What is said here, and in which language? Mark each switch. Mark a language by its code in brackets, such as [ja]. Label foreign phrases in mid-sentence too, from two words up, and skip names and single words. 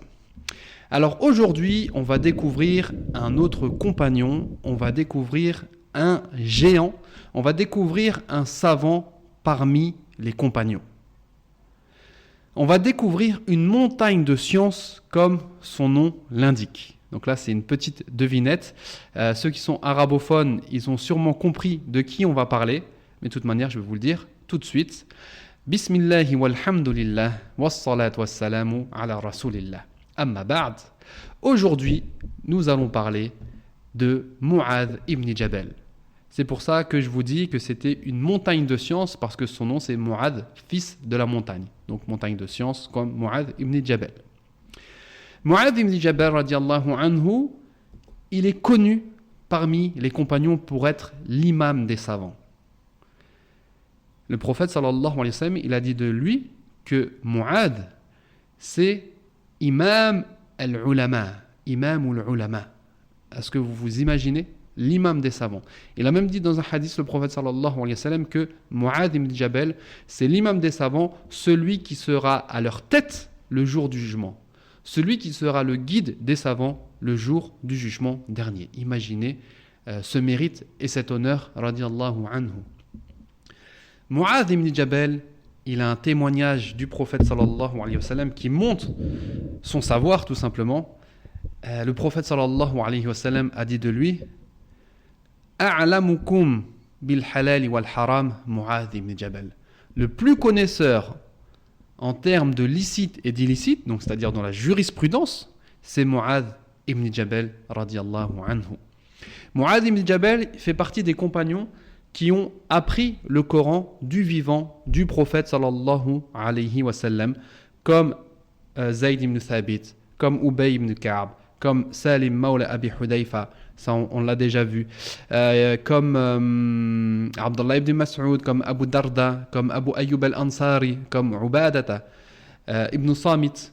[fr] Alors aujourd'hui, on va découvrir un autre compagnon, on va découvrir un géant, on va découvrir un savant parmi les compagnons. On va découvrir une montagne de science comme son nom l'indique. Donc là, c'est une petite devinette. Ceux qui sont arabophones, ils ont sûrement compris de qui on va parler. Mais de toute manière, je vais vous le dire tout de suite. [ar] بسم الله والحمد لله، والصلاة والسلام على رسول الله. أما بعد. [fr] Aujourd'hui, nous allons parler de Mu'adh ibn Jabal. C'est pour ça que je vous dis que c'était une montagne de science, parce que son nom c'est Mu'adh, fils de la montagne. Donc montagne de science comme Mu'adh ibn Jabal. Mu'adh ibn Jabal [ar] رضي الله عنه, [fr] il est connu parmi les compagnons pour être l'imam des savants. Le prophète [ar] صلى الله عليه وسلم, [fr] il a dit de lui que Mu'adh, c'est [ar] إمام العلماء، إمام العلماء. [fr] Est-ce que vous vous imaginez l'imam des savants? Il a même dit dans un hadith, le prophète [ar] صلى الله عليه وسلم, [fr] que Mu'adh ibn Jabal, c'est l'imam des savants, celui qui sera à leur tête le jour du jugement. Celui qui sera le guide des savants le jour du jugement dernier. Imaginez ce mérite et cet honneur, [ar] رضي الله عنه. [fr] Mu'adh ibn Jabal, il a un témoignage du prophète [ar] صلى الله عليه وسلم [fr] qui montre son savoir tout simplement. Le prophète [ar] صلى الله عليه وسلم [fr] a dit de lui: [ar] أعلمكم بالحلال والحرام معاذ بن جبل. [fr] Le plus connaisseur en termes de licite et d'illicite, donc c'est-à-dire dans la jurisprudence, c'est Mu'adh ibn Jabal [ar] رضي الله عنه. [fr] Mu'adh ibn Jabal fait partie des compagnons qui ont appris le Coran du vivant du prophète [ar] صلى الله عليه وسلم, [fr] comme Zayd ibn Thabit, comme Ubay ibn Ka'b, comme Salim Mawla Abi Hudayfa, ça on l'a déjà vu, comme Abdullah ibn Mas'ud, comme Abu Darda, comme Abu Ayyub al-Ansari, comme Ubadata ibn Samit.